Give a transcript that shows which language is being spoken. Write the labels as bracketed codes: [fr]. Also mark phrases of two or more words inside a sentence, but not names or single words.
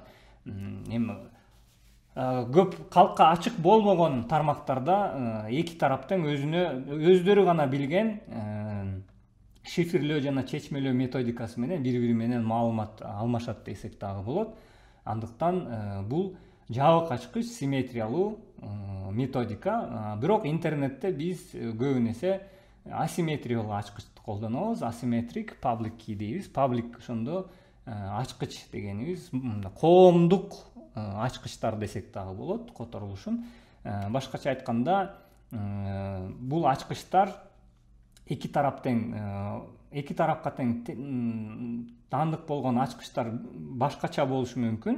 [ky] Эми көп калкка ачык болбогон тармактарда эки тараптын өздөрү гана билген шифрлөө жана чечмелөө методикасы менен бири-бири менен маалымат алмашат десек дагы болот. Андыктан бул жабык ачкыч симметриялуу методика. Бирок интернетте биз көбүн эсе асимметриялуу ачкычты колдонобуз. [en] Asymmetric public key [ky] дейбиз. Public ошондо ачкыч дегенибиз коомдук ачкычтар десек дагы болот которулушун. Башкача айтканда бул ачкычтар эки тарапка тең таандык болгон ачкычтар башкача болушу мүмкүн.